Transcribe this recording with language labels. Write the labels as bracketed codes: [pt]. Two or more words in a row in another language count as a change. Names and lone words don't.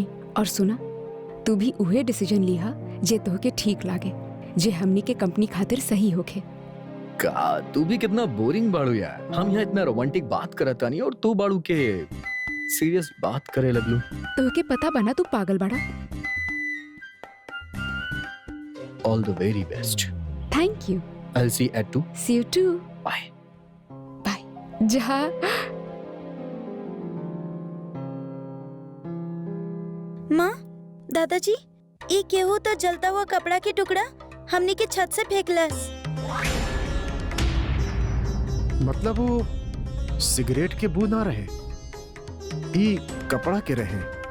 [bho] और सुना, तू भी उहे डिसीजन लिहा जे तोहके ठीक लागे, जे हमनी के कंपनी खातिर सही होखे। का तू भी कितना बोरिंग बाड़ू यार। हम यहाँ इतना रोमांटिक बात करता नहीं और तू बाड़ू के सीरियस बात करे लगलू। तोहके पता बना तू पागल बाड़ा। [en] all the very best. thank you. I'll see you at 2. see you too. Bye. [bho] बाय। जहा माँ, दादाजी, ये केहू तो जलता हुआ कपड़ा के टुकड़ा हमनी के छत से फेंकलस। मतलब वो सिगरेट के बू ना रहे, ई कपड़ा के रहे।